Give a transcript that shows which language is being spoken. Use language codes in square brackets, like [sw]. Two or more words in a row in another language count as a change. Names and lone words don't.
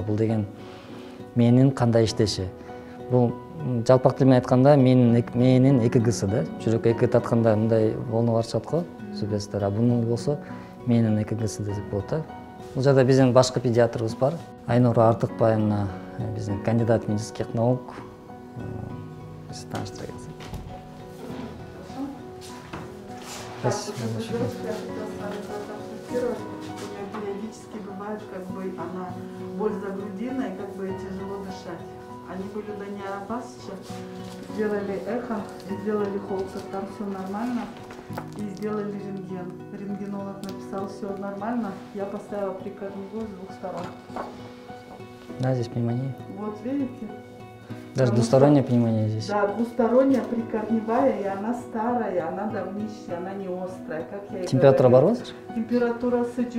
[ky] Бул деген мээнин кандай иштеши. Бул жалпак тил менен айтканда мээнин ЭКГ-сы да. Жүрөк ЭКГ тартканда мындай волна бар чыгат го, сүбөстөр. А бунун болсо мээнин ЭКГ-сы деп болот да. Бул жерде биздин башкы педиатрыбыз бар. [ru] Айнура Артыкбаевна, биздин кандидат медицинских наук. [ky] Таныштыра кетсек. [ru] Периодически бывает, она боль за грудиной, тяжело дышать. Они были до неопасча, сделали эхо, сделали холтер, там все нормально, и сделали рентген. Рентгенолог написал, все нормально, я поставила прикорневой с 2 сторон. Да, здесь пневмония. Вот видите? Даже двусторонняя пневмония здесь. Да, двусторонняя прикорневая, и она старая, она давнищая, она не острая, как я и [ky] Температура бар [ru] говорила. [ky] болчу? [ru] Температура идет.